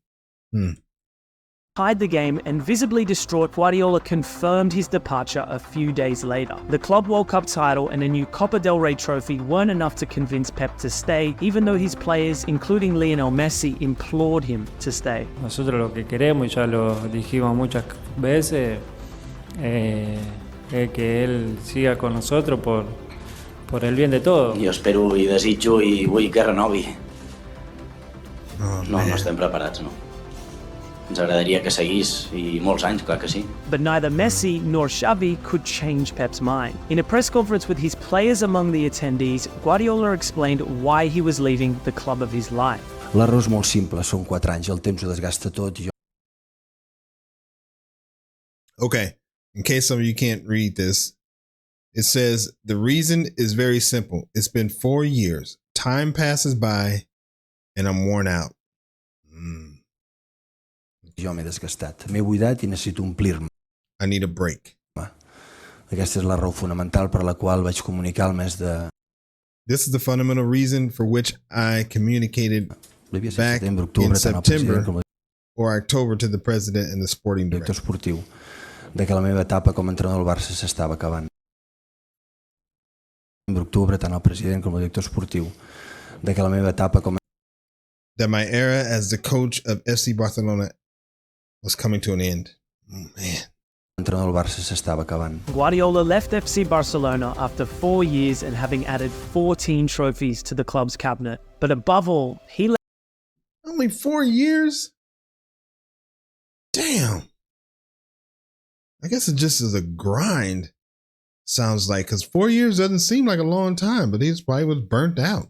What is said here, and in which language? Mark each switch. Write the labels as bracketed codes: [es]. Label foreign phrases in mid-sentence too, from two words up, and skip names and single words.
[en] Tied the game, and visibly distraught, Guardiola confirmed his departure a few days later. The Club World Cup title and a new Copa del Rey trophy weren't enough to convince Pep to stay, even though his players, including Lionel Messi, implored him to stay. [es] Nosotros lo que queremos, y ya lo dijimos muchas veces, es que él siga con nosotros por el bien de todos. [ca] Jo espero i desitjo i vull que renovi. No estem preparats, no. Ens agradaria que seguís, i molts anys, clar que sí. [en] But neither Messi nor Xavi could change Pep's mind. In a press conference with his players among the attendees, Guardiola explained why he was leaving the club of his life. [ca] L'error és molt simple, són 4 anys, el temps ho desgasta tot. [en] Okay, in case some of you can't read this, it says, the reason is very simple. It's been 4 years. Time passes by and I'm worn out. [ca] Jo m'he desgastat, m'he buidat i necessito omplir-me. [en] I need a break. [ca] Aquesta és la raó fonamental per la qual vaig comunicar el mes de [en] This is the fundamental reason for which I communicated back in September or October to the president and the sporting director. [ca] Esportiu de que la meva etapa com a entrenador del Barça s'estava acabant. En octubre, tant el president com el director esportiu de que la meva etapa com [en] that my era as the coach of FC Barcelona was coming to an end. Oh, man. [ca] Entrenador del Barça s'estava acabant. [en] Guardiola left FC Barcelona after 4 years and having added 14 trophies to the club's cabinet. But above all, he left Only 4 years? Damn. I guess it just is a grind, sounds like, because 4 years doesn't seem like a long time, but he probably was burnt out.